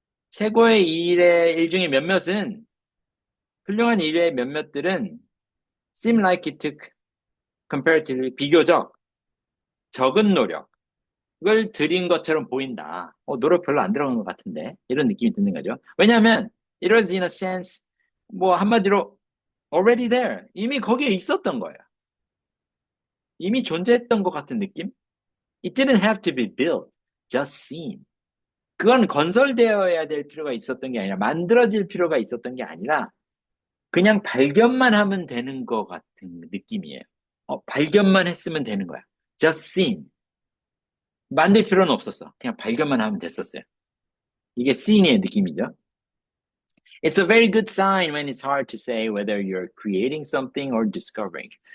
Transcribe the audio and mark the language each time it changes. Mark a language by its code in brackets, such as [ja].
[ko] 최고의 일 중에 몇몇은 훌륭한 일의 몇몇들은 [en] seem like it took comparatively [ko] 비교적 적은 노력을 들인 것처럼 보인다. 노력 별로 안 들어간 것 같은데 이런 느낌이 드는 거죠. 왜냐하면 [en] it was in a sense [ko] 뭐 한마디로 [en] already there [ko] 이미 거기에 있었던 거예요. 이미 존재했던 것 같은 느낌? [en] It didn't have to be built, just seen. [ko] 그건 건설되어야 될 필요가 있었던 게 아니라 만들어질 필요가 있었던 게 아니라 그냥 발견만 하면 되는 것 같은 느낌이에요. 발견만 했으면 되는 거야. [en] Just seen. [ko] 만들 필요는 없었어. 그냥 발견만 하면 됐었어요. 이게 seeing의 느낌이죠. [en] It's a very good sign when it's hard to say whether you're creating something or discovering.